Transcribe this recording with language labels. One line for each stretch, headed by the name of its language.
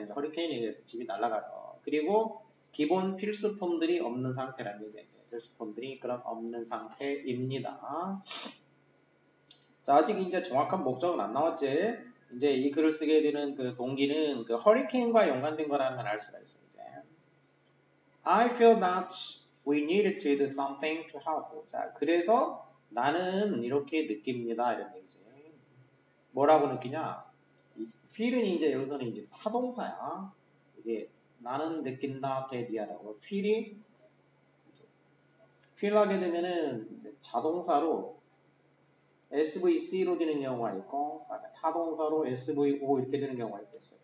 Korean: 이제 허리케인에 의해서 집이 날아가서. 그리고 기본 필수품들이 없는 상태라는 얘기예요. 필수품들이 그런 없는 상태입니다. 자, 아직 이제 정확한 목적은 안 나왔지. 이제 이 글을 쓰게 되는 그 동기는 그 허리케인과 연관된 거라는 걸 알 수가 있어요. 이제.
English: I feel that we needed to do something to help.
Korean: 자, 그래서 나는 이렇게 느낍니다. 이런 얘기지. 뭐라고 느끼냐? feel은 이제 여기서는 이제 타동사야. 이게 나는 느낀다 대디하라고. feel이 feel하게 되면은 이제 자동사로 SVC로 되는 경우가 있고 타동사로 SVO 이렇게 되는 경우가 있겠어요.